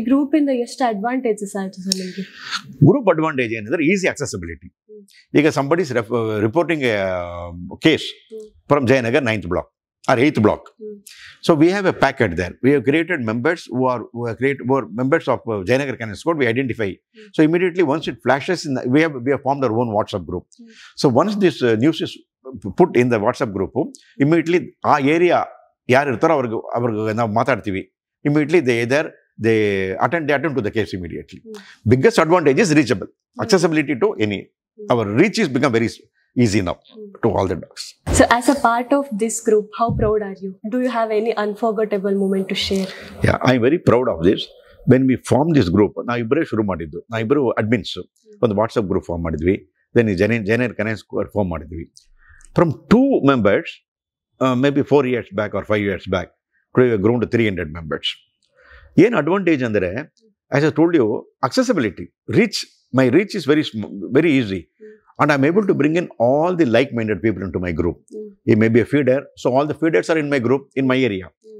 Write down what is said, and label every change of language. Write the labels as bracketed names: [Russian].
[Kannada] ಈ ಗ್ರೂಪ್ ಇಂದ ಎಷ್ಟು ಅಡ್ವಾಂಟೇಜಸ್ ಆಯ್ತು ಸರ್ ನಿಮಗೆ? ಗ್ರೂಪ್ ಅಡ್ವಾಂಟೇಜ್ ಏನಂದ್ರೆ [English] Easy accessibility. ಈಗ somebody is reporting case from Jayanagar 9th block or 8th block. So we have a packet there. We have created members who are members of Jayanagar Canine Squad. We identify. So immediately once it flashes in we have formed our own WhatsApp group. So once this news is put in the WhatsApp group, immediately [Kannada] ಆ area ಯಾರು ಇರ್ತಾರೋ ಅವ್ರಿಗೆ ನಾವು ಮಾತಾಡ್ತೀವಿ. [English] Immediately they attend to the case immediately. Biggest advantage is reachable, accessibility to any. Our reach is become very easy now to all the dogs. So as a part of this group, how proud are you? Do you have any unforgettable moment to share? Yeah, I am very proud of this. When we formed this group, [Kannada] ನಾವು ಇಬ್ಬರೇ ಶುರು ಮಾಡಿದ್ದು. ನಾವು ಇಬ್ಬರು admins ಒಂದು WhatsApp group form ಮಾಡಿದ್ವಿ. Then Jayanagar canine squad form ಮಾಡಿದ್ವಿ. [English] From 2 members, maybe 4 years back or 5 years back, today we have grown to 300 members. [Kannada] ಏನು ಅಡ್ವಾಂಟೇಜ್ ಅಂದರೆ, [English] as I told you, accessibility, reach, my reach is very easy. And I'm able to bring in all the like-minded people into my group. It may be a feeder, so all the feeders are in my group, in my area.